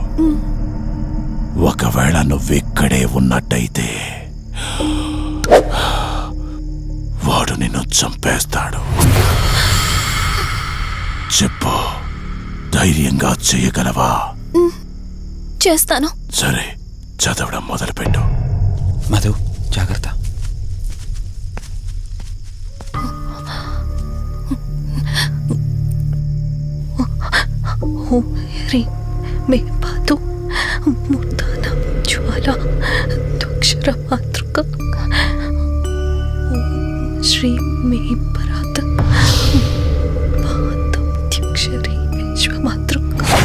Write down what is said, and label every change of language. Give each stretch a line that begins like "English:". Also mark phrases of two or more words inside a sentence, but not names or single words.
Telugu: ఒకవేళ నువ్విక్కడే ఉన్నట్టయితే వాడు నిన్ను చంపేస్తాడు. చెప్పు, ధైర్యంగా చేయగలవా? చేస్తాను. సరే, చదవడం మొదలుపెట్టు. మధు, జాగ్రత్త.
Sanskrit: ह्रीं मे पातु मूर्धानां ज्वाला द्वक्षरमातृका. श्रीं मे परात् पातं द्यक्षरी विश्वमातृका.